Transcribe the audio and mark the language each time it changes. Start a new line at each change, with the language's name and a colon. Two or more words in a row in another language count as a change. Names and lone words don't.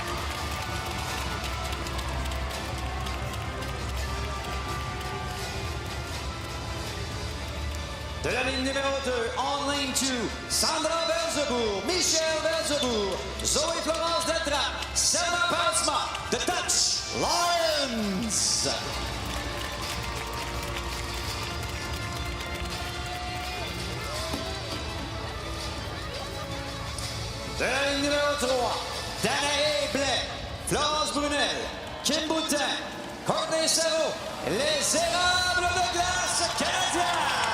French: De la ligne numéro 2, on lane 2, Sandra Belzebourg, Michel Belzebourg, Zoe Florence Deltra, Selma Poutsma,
English: the Dutch Lions.
French: De la ligne numéro 3, Danae Blais, Florence Brunel, Kim Boutin, Courtney Serrault, les érables de glace canadiens.